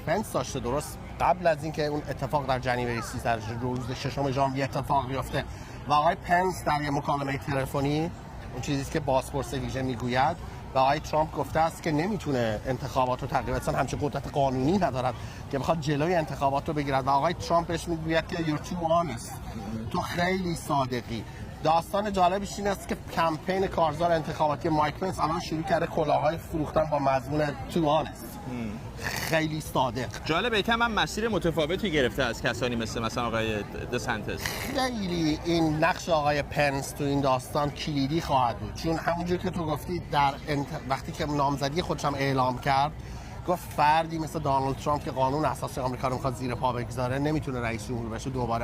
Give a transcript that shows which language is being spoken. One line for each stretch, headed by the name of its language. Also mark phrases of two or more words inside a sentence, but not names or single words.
Persian: پنس داشته درست قبل از اینکه اون اتفاق در جنیوری 13 روز 6 ژانویه اتفاق بیفته و آقای پنس در یک مکالمه تلفنی، اون چیزی است که بازپرس ویژه میگوید، و آقای ترامپ گفته است که نمیتونه انتخابات رو تقریبا اصلا همچین قدرت قانونی ندارد که بخواد جلوی انتخابات رو بگیرد و آقای ترامپ بهش میگوید که
English: you're too honest،
Persian: تو خیلی صادقی. داستان جالبش این است که کمپین کارزار انتخاباتی مایک پنس الان شروع کرده کلاه‌های فروختن با مضمون
English: too honest،
Persian: خیلی صادق. جالبه که هم مسیر متفاوتی گرفته از کسانی مثلا آقای دسنتس. خیلی این نقش آقای پنس تو این داستان کلیدی خواهد بود، چون همونجور که تو گفتی در وقتی که نامزدی خودش هم اعلام کرد گفت فردی مثل دونالد ترامپ که قانون اساسی آمریکا رو میخواد زیر پا بگذاره نمیتونه رئیس جمهور بشه دوباره.